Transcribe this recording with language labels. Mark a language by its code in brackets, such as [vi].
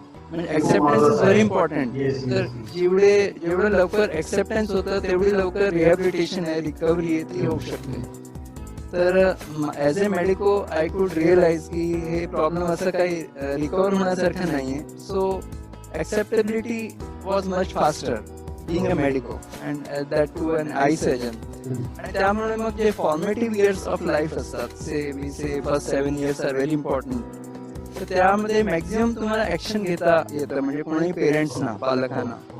[en] म्हणजे acceptance is very important. [mr] तर जेवढं लवकर एक्सेप्टन्स होतं तेवढी लवकर रिहॅबिलिटेशन आहे, रिकव्हरी आहे ती होऊ शकते. तर [en] as a medico I could realise [mr] की हे प्रॉब्लेम असं काही रिकव्हर होण्यासारखं नाहीये. [en] So acceptability was much faster being a medico and that too an eye surgeon. [mr] आणि त्यामुळे मग जे [en] formative years of life [mr] असतात, [en] we say first 7 years are very important. [mr] तर त्यामध्ये मॅक्झिमम तुम्हाला ऍक्शन घेता येतं, म्हणजे कोणाही पेरेंट्सना, पालकांना.